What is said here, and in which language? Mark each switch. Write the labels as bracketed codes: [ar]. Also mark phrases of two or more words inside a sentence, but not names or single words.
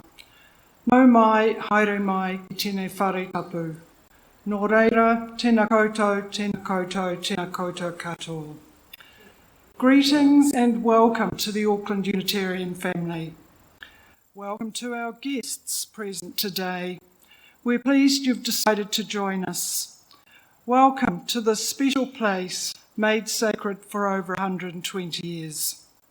[mi] Mau mai, haere mai ki tēnei whare tapu. Nō reira, tēnā koutou, tēnā koutou, tēnā koutou katoa. [en] Greetings and welcome to the Auckland Unitarian family. Welcome to our guests present today. We're pleased you've decided to join us. Welcome to this special place made sacred for over 120 years.